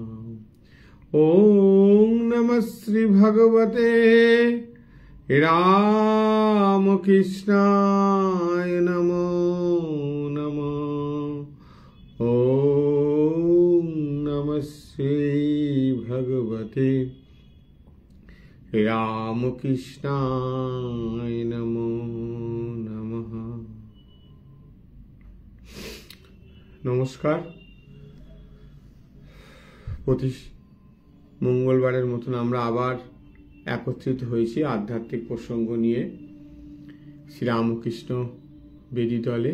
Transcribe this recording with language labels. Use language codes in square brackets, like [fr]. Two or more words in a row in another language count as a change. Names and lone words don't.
[sa] ॐ नमः श्री भगवते रामकृष्णाय नमो नमः। ॐ नमः श्री भगवते रामकृष्णाय नमो नमः। [bn] नमस्कार। প্রতি মঙ্গলবারের মতন আমরা আবার একত্রিত হয়েছি আধ্যাত্মিক প্রসঙ্গ নিয়ে শ্রীরামকৃষ্ণ বেদি দলে।